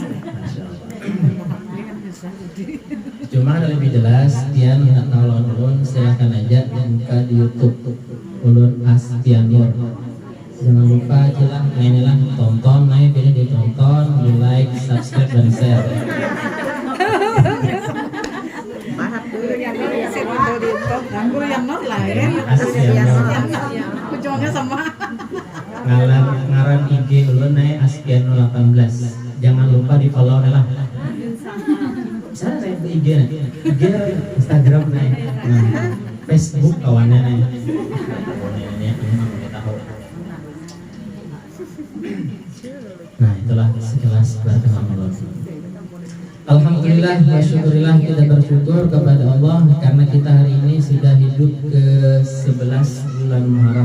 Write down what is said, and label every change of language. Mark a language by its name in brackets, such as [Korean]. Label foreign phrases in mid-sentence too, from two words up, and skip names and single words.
[Indonesian] Cuma lebih jelas dia nak nolong ulun silahkan aja buka di YouTube Ulun Astianor. Jangan lupa aja lah inilah tonton, ini ditonton, di like, subscribe dan share. Ganggu yang not lain. Astianor. Ujungnya sama. [Banjar] Ngaran IG ulun Astianor 18. [Indonesian] Jangan lupa di follow lah. Saya di IG Instagram Facebook kawannya Nah itulah sekilas pertemuan. [Arabic] Alhamdulillah wa syukurillah, [Indonesian] kita bersyukur kepada Allah karena kita hari ini sudah hidup ke 11 bulan Muharram.